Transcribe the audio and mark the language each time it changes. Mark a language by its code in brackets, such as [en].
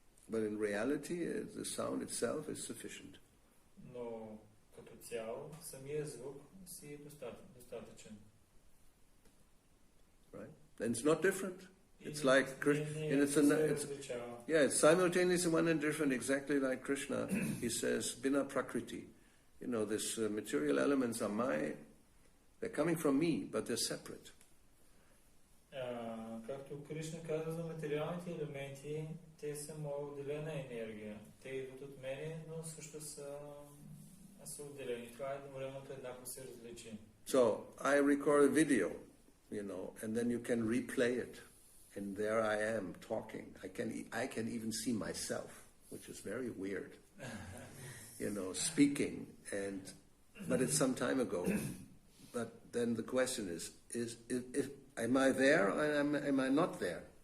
[en] But in reality, the sound itself is sufficient. [bg] Но като цяло, самия звук си е достатъчен. [en] Right? And it's not different. It's like it's simultaneously one and different, exactly like Krishna. He says, [sa] "Bina prakriti." [en] You know, these material elements are they're coming from me, but they're separate. [bg] Както Кришна казва за материалните елементи, те са моя отделена енергия. Те идват от мене, но също са отделени. Това едновременно еднакво се различи. [en] So I record a video, you know, and then you can replay it. And there I am talking. I can even see myself, which is very weird. You know, speaking, but it's some time ago. But then the question is am I there or am I not there?